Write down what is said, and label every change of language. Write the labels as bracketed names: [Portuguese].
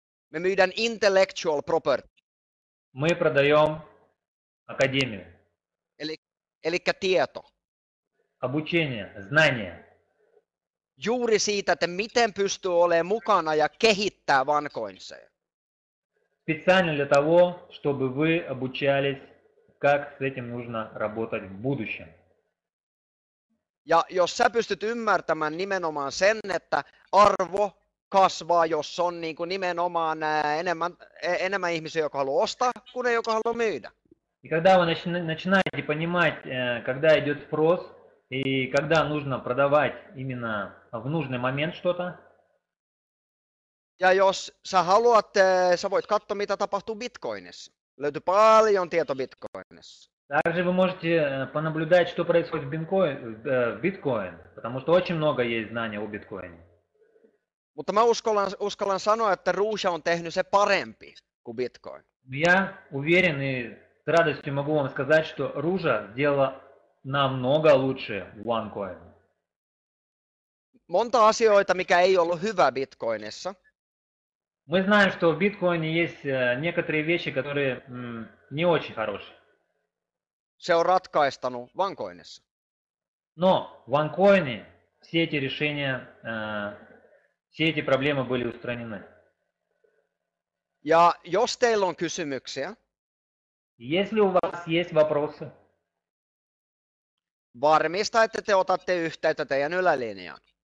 [Finnish] Me myydään intellectual property, [Russian] Мы продаем академию, [Finnish] eli tieto. [Russian] обучение, знания. [Finnish] Juuri siitä, että miten pystyy olemaan mukana ja kehittää vankoinseja. [Russian] Специально для того, чтобы вы обучались, как с этим нужно работать в будущем. [Finnish] Ja jos sä pystyt ymmärtämään nimenomaan sen, että arvo kasvaa, jos on niin kuin nimenomaan enemmän ihmisiä, jotka haluaa ostaa, kuin ne, jotka haluaa myydä. [Russian] И когда вы начинаете понимать, когда идет спрос и когда нужно продавать именно в нужный момент что-то, [Finnish] Ja jos sä haluat, sä voit katsoa, mitä tapahtuu Bitcoinissa. Löytyy paljon tieto Bitcoinissa. [Russian] также вы можете понаблюдать, что происходит в биткоин, потому что очень много есть знаний о биткоине. [Finnish] Mutta mä uskallan sanoa, että Ruusha on tehnyt se parempi kuin Bitcoin. [Russian] Я уверен и с радостью могу вам сказать, что Ружа сделала намного лучше OneCoin. [Finnish] Monta asioita, mikä ei ollut hyvä Bitcoinissa, [Russian] Мы знаем, что в биткоине есть некоторые вещи, которые не очень хорошие. [Finnish] se on ratkaistanut vankoinissa. [Russian] Но в OneCoin все эти решения, все эти проблемы были устранены. [Finnish] Ja jos teillä on kysymyksiä, [Russian] Если у вас есть вопросы, [Finnish] varmista, että te otatte yhteyttä teidän ylälinjaan.